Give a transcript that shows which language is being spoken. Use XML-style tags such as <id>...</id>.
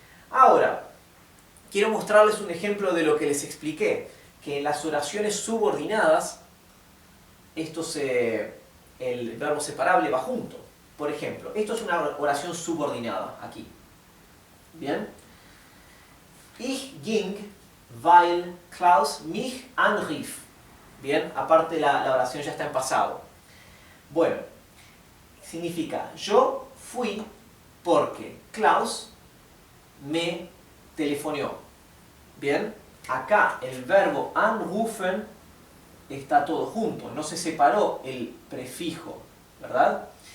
<es>Ahora, quiero mostrarles un ejemplo de lo que les expliqué, que en las oraciones subordinadas el verbo separable va junto. Por ejemplo, esto es una oración subordinada, aquí. ¿Bien?</es> <de>Ich ging, weil Klaus mich anrief.</de> <es>Bien, aparte la oración ya está en pasado. Bueno, significa yo fui porque Klaus me telefoneó. Bien, acá el verbo anrufen está todo junto, no se separó el prefijo, ¿verdad?</es>